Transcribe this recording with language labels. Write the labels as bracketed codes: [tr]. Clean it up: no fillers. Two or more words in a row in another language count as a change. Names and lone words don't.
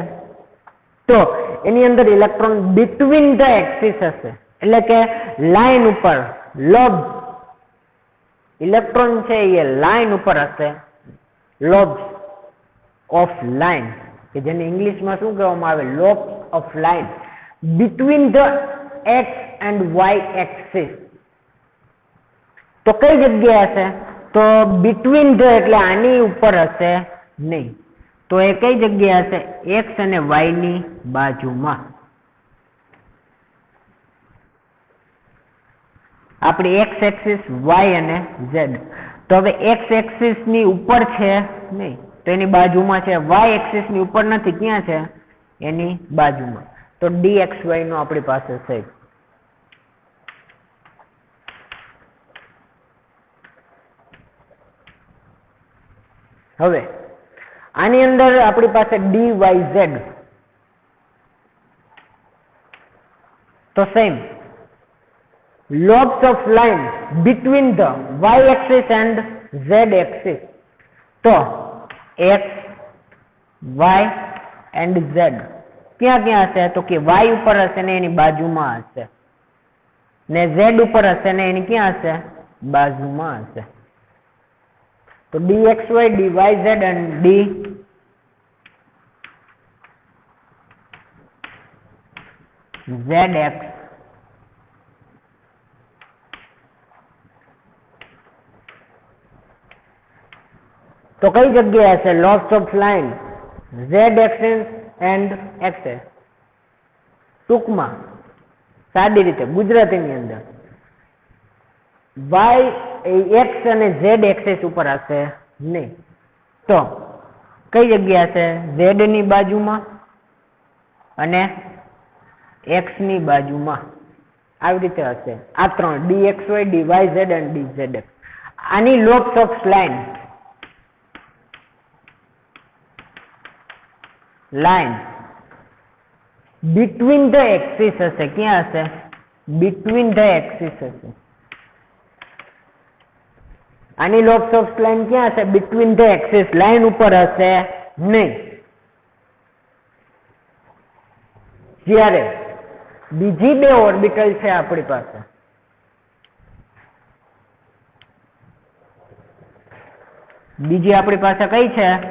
[gu] તો એની અંદર [en] electron between the axis [gu] હશે, એટલે કે લાઈન ઉપર. [en] lobes electron [gu] છે એ લાઈન ઉપર હશે, [en] lobes of line, [gu] કે જેને ઇંગ્લિશમાં શું કહેવામાં આવે? [en] lobes of line between the x and y axis. [gu] તો કઈ જગ્યાએ હશે? તો [en] between the [gu] એટલે આની ઉપર હશે નહીં. તો એ કઈ જગ્યાએ હશે? x અને y ની બાજુમાં. આપણી x એક્સિસ, y અને z. તો હવે x એક્સિસ ની ઉપર છે નહીં, તો એની બાજુમાં છે. y એક્સિસ ની ઉપર નથી, ક્યાં છે? એની બાજુમાં. તો dxy નો આપણી પાસે છે. હવે આની અંદર આપણી પાસે dyz. [en] તો સેમ lobes of line between the y axis and z axis. [gu] તો x, y and z ક્યાં ક્યાં હશે? તો કે y ઉપર હશે ને એની બાજુમાં હશે, ને z ઉપર હશે ને એની ક્યાં હશે? બાજુમાં હશે. તો dxy, dyz and dzx તો કઈ જગ્યાએ હશે? [en] lobes of line z axis and axis. [gu] ટૂંકમાં સાદી રીતે ગુજરાતીની અંદર y x અને z એક્સિસ ઉપર હશે નહીં. તો કઈ જગ્યા હશે? z ની બાજુમાં અને x ની બાજુમાં આવી રીતે હશે. આ ત્રણ dxy dyz અને dzx. [en] આની lobes of line between the axis [gu] હશે. ક્યાં હશે? [en] between the axis [gu] હશે. આની [en] lobes of line [gu] ક્યાં હશે? [en] between the axis, [gu] લાઈન ઉપર હશે નહીં. જ્યારે બીજી બે ઓર્બિટલ છે આપણી પાસે, બીજી આપણી પાસે કઈ છે?